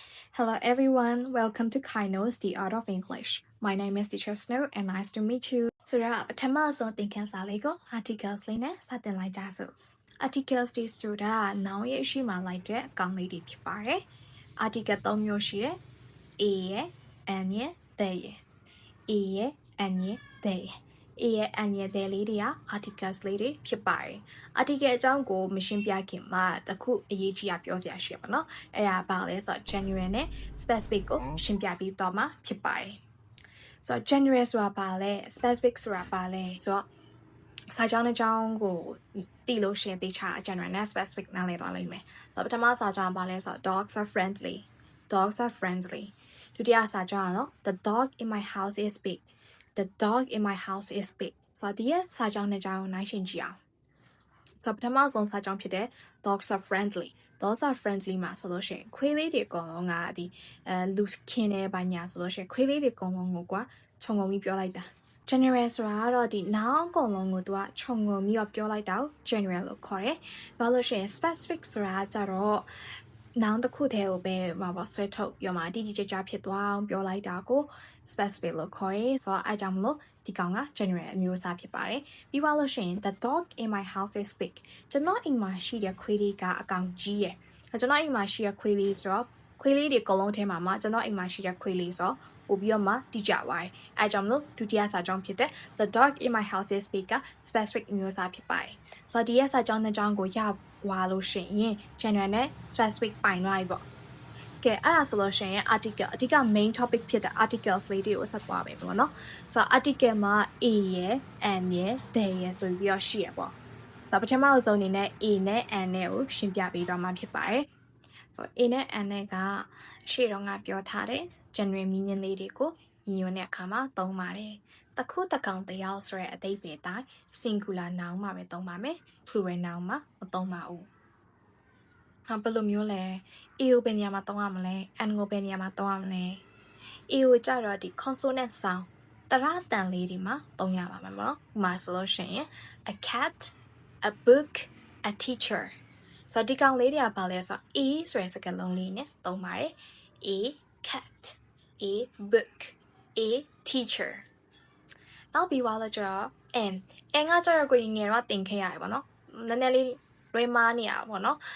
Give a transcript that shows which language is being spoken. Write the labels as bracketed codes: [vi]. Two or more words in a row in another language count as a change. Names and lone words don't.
[en] Hello everyone, welcome to Kainos, the Art of English. My name is Teacher Snow and nice to meet you. [my] ဆိုတော့ပထမဆုံးသင်ခန်းစာလေးကို articles လေးနဲ့စတင်လိုက်ကြစို့ articles တွေဆိုတာ noun ရဲ့အရှိမှလိုက်တဲ့အကောင်လေးတွေဖြစ် ပါတယ် article ၃မျိုးရှိတယ် a ရဲ့ an ရဲ့ they ရဲ့ a ရဲ့ an ရဲ့ they ရဲ့ a ရဲ့ an ရဲ့ they လေးတွေက articles လေးတွေဖြစ်ပါတယ် article အကြောင်းကိုမရှင်းပြခင်မှာတခုအရေးကြီးတာပြောစရာရှိပါတော့အဲ့ဒါဘာလဲဆိုတော့ general နဲ့ specific ကိုရှင်းပြပြီးတော့မှဖြစ်ပါတယ် [en] So general [my] ဆိုတာပါလဲ specific ဆိုတာပါလဲဆိုတော့စာကြောင်းတစ်ကြောင်းကိုသိလို့ရှရင်သိချာ general နဲ့ specific နားလည်သွားလိမ့်မယ်ဆိုတော့ပထမစာကြောင်းပါလဲဆိုတော့ [en] dogs are friendly [my] ဒုတိယစာကြောင်းကတော့ [en] the dog in my house is big the dog in my house is big [my] ဆိုတော့ဒီစာကြောင်းတစ်ကြောင်းကိုနိုင်ရှင်းကြည့်အောင်ဆိုတော့ပထမဆုံးစာကြောင်းဖြစ်တဲ့ [en] dogs are friendly dogs are friendly [my] မှာဆိုလို့ရှိရင်ခွေးလေးတွေအကုန်လုံးကဒီလူခင်းနေပါညာဆိုလို့ရှိရင်ခွေးလေးတွေအကုန်လုံးကိုကွာခြုံငုံပြီးပြောလိုက်တာ general ဆိုတာကတော့ဒီ noun အကုန်လုံးကိုသူကခြုံငုံပြီးတော့ပြောလိုက်တာကို general လို့ခေါ်တယ်ဘာလို့ရှိရင် specific ဆိုတာကြတော့ noun တစ်ခုတည်းကိုပဲမှာဆွဲထုတ်ပြောမှာတိတိကျကျဖြစ်သွားအောင်ပြောလိုက်တာကို specific လို့ခေါ်ရဲဆိုတော့အဲကြောင့်မလို့ဒီကောင်က general အမျိုးအစားဖြစ်ပါတယ်ပြီးပါလို့ရှိရင် [en] the dog in my house is big [my] ကျွန်တော်အိမ်မှာရှိတဲ့ခွေးလေးကအကောင်ကြီးရယ်ကျွန်တော်အိမ်မှာရှိတဲ့ခွေးလေးဆိုတော့ခွေးလေးတွေအကုန်လုံးထဲမှာကျွန်တော်အိမ်မှာရှိတဲ့ခွေးလေးဆိုတော့ပို့ပြီးတော့မှတိကျပါတယ်အဲကြောင့်မလို့ဒု တိယစာကြောင်းဖြစ်တဲ့ [en] the dog in my house is big [my] က specific အမျိုးအစားဖြစ်ပါတယ်ဆိုတော့ဒီရဲ့စာကြောင်းနှစ်ကြောင်းကိုရဝါလို့ရှိရင် general နဲ့ specific ပိုင်သွားပြီပေါ့ကဲ အဲ့ဒါဆိုလို့ရှိရင် article အဓိက [en] main topic [my] ဖြစ်တဲ့ articles လေးတွေကိုဆက်သွားမယ်ပေါ့နော်ဆိုတော့ article မှာ a ရယ် an ရယ် they ရယ်ဆိုပြီးတော့ရှိရပေါ့ဆိုတော့ပထမဆုံးအနေနဲ့ a နဲ့ an နဲ့ကိုရှင်းပြပေးတော့မှာဖြစ်ပါတယ်ဆိုတော့ a နဲ့ an နဲ့ကရှေ့တော့ငါပြောထားတဲ့ [en] general meaning [my] လေးတွေကိုညီညွတ်တဲ့အခါမှာသုံးပါတယ်တခုတကောင်တယောက်ဆိုတဲ့အဓိပ္ပာယ်တိုင်း [en] singular noun [my] မှာပဲသုံးပါမယ် [en] plural noun [my] မှာမသုံးပါဘူးဟာဘယ်လိုမျိုးလဲ a ကိုဘယ်နေရာမှာသုံးရမလဲ an ကိုဘယ်နေရာမှာသုံးရမလဲ a ကိုကြတော့ဒီ [en] consonant sound [my] တရတန်လေးတွေမှာသုံးရပါမယ်ပေါ့ဥပမာဆိုလို့ရှိရင် [en] a cat a book a teacher [my] ဆိုတော့ဒီကောင်လေးတွေကဘာလဲဆိုတော့ a ဆိုတဲ့စကားလုံးလေးနဲ့သုံးပါတယ် [en] a cat a book a teacher [my] နောက်ပြီးသွားလို့ကျတော့ n ကကျတော့ကိုငယ်တော့တင်ခဲ့ရတယ်ပေါ့နော်နည်းနည်းလေးလွဲမားနေရပါပေါ့နော်